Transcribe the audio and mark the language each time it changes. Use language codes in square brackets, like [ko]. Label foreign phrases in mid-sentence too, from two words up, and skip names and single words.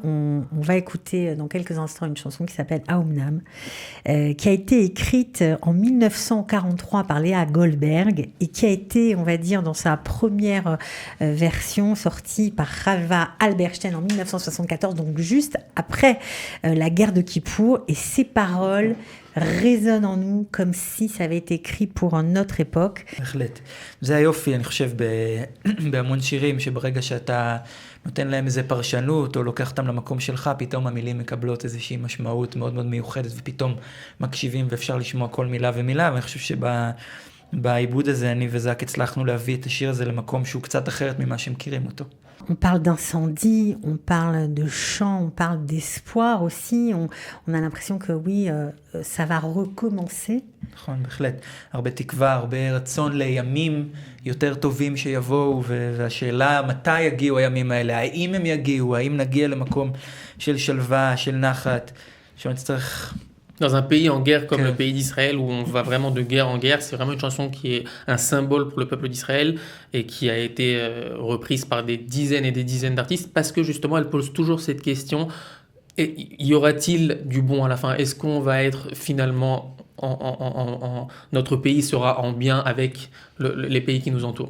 [fr] On va écouter dans quelques instants une chanson qui s'appelle Aumnam, qui a été écrite en 1943 par Léa Goldberg et qui a été, on va dire, dans sa première version sortie par Chava Alberstein en 1974, donc juste après la guerre de Kippour. Et ces paroles résonne en nous comme si ça avait été écrit pour une autre époque. [he] בהחלט. זה היופי, אני חושב, בהמון שירים, שברגע שאתה נותן להם איזה פרשנות, או לוקח אותם למקום שלך, פתאום המילים מקבלות איזושהי משמעות מאוד מאוד מיוחדת, ופתאום מקשיבים ואפשר לשמוע כל מילה ומילה, ואני חושב שבעיבוד הזה, אני וזק הצלחנו להביא את השיר הזה למקום שהוא קצת אחרת ממה שמכירים אותו. [fr] On parle d'incendie, on parle de chant, on parle d'espoir aussi. On a l'impression que oui, ça va recommencer. [he] נכון, בהחלט. הרבה תקווה, הרבה רצון לימים יותר טובים שיבואו, והשאלה מתי יגיעו הימים האלה, האם הם יגיעו, האם נגיע למקום של שלווה, של נחת, שנצטרך [fr] Dans un pays en guerre comme Ok. le pays d'Israël, où on va vraiment de guerre en guerre, c'est vraiment une chanson qui est un symbole pour le peuple d'Israël et qui a été reprise par des dizaines et des dizaines d'artistes parce que justement, elle pose toujours cette question, y aura-t-il du bon à la fin? Est-ce qu'on va être finalement, notre pays sera en bien avec les pays qui nous entourent?